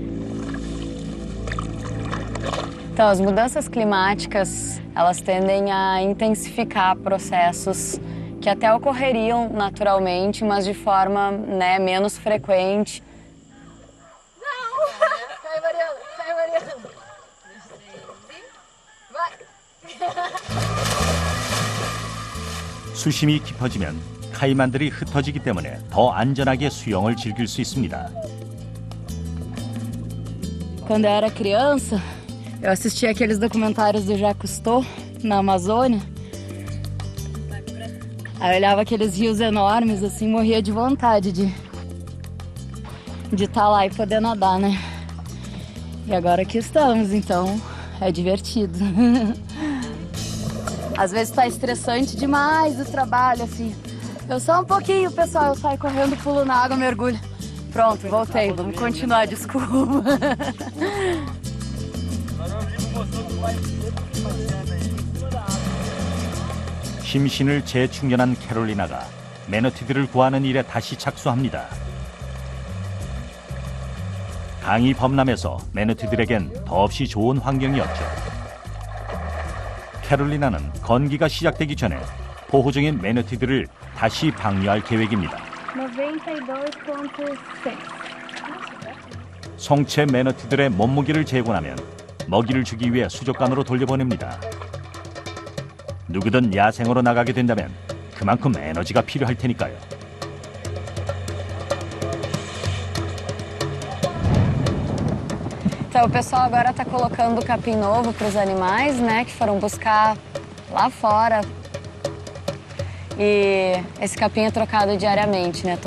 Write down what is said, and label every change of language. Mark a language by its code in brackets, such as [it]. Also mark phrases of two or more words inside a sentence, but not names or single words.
[pt] Então, as mudanças climáticas, elas tendem a intensificar processos que até ocorreriam naturalmente, mas de forma, né, menos frequente. Não! Cai, Mariana! Cai, Mariana! Vai! [ko] 수심이 깊어지면 카이만들이 흩어지기 때문에 더 안전하게 수영을 즐길 수 있습니다. [pt] Quando eu era criança, eu assistia aqueles documentários do Jacques Cousteau na Amazônia. Aí eu olhava aqueles rios enormes, assim, morria de vontade de estar lá e poder nadar, né? E agora aqui estamos, então é divertido. Às vezes tá estressante demais o trabalho, assim. Eu só um pouquinho, pessoal. Eu saio correndo, pulo na água, mergulho. Pronto, voltei. Vamos continuar, desculpa. [ko] 심신을 재충전한 캐롤리나가 매너티들을 구하는 일에 다시 착수합니다. 강이 범람해서 매너티들에겐 더없이 좋은 환경이었죠. 캐롤리나는 건기가 시작되기 전에 보호 중인 매너티들을 다시 방류할 계획입니다. 92,6. 성체 매너티들의 몸무게를 재고하면 먹이를 주기 위해 수족관으로 돌려보냅니다. 누구든 야생으로 나가게 된다면 그만큼 에너지가 필요할 테니까요. [pt] Então, o pessoal agora está colocando capim novo para os animais, né, que foram buscar lá fora. E esse capim é trocado diariamente, né?